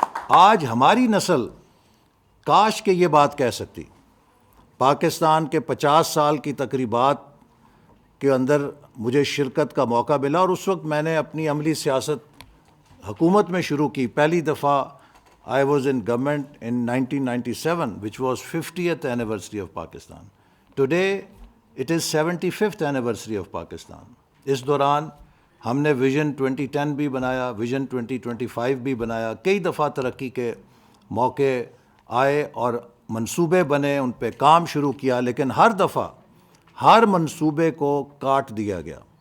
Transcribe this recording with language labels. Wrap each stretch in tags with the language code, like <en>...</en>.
<ur>آج ہماری نسل کاش کہ یہ بات کہہ سکتی۔ پاکستان کے 50 سال کی تقریبات کے اندر مجھے شرکت کا موقع ملا، اور اس وقت میں نے اپنی عملی سیاست حکومت میں شروع کی۔ پہلی دفعہ</ur> <en>I was in government in 1997, which was 50th anniversary of Pakistan. Today, it is 75th anniversary of Pakistan.</en> <ur>اس دوران ہم نے ویژن 2010 بھی بنایا، ویژن 2025 بھی بنایا، کئی دفعہ ترقی کے موقع آئے اور منصوبے بنے، ان پہ کام شروع کیا، لیکن ہر دفعہ ہر منصوبے کو کاٹ دیا گیا۔</ur>